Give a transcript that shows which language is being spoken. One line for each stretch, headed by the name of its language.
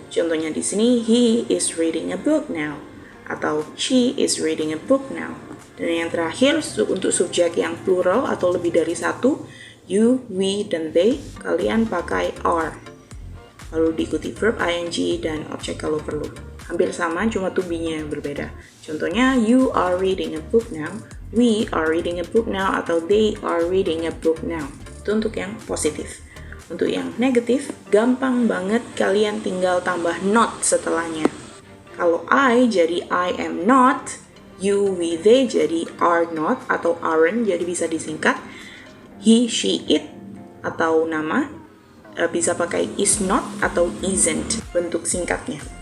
Indonesian: Contohnya di sini,
English: he is reading a book now. Atau she is reading a book now.
Indonesian: Dan yang terakhir, untuk subjek yang plural atau lebih dari satu, you, we, dan they, kalian pakai are. Lalu diikuti verb ing dan objek kalau perlu. Hampir sama, cuma to be-nya yang berbeda. Contohnya,
English: you are reading a book now, we are reading a book now, atau they are reading a book now.
Indonesian: Itu untuk yang positif. Untuk yang negatif, gampang banget, kalian tinggal tambah not setelahnya. Kalau I jadi I am not, you, we, they jadi are not atau aren't, jadi bisa disingkat. He, she, it atau nama bisa pakai is not atau isn't bentuk singkatnya.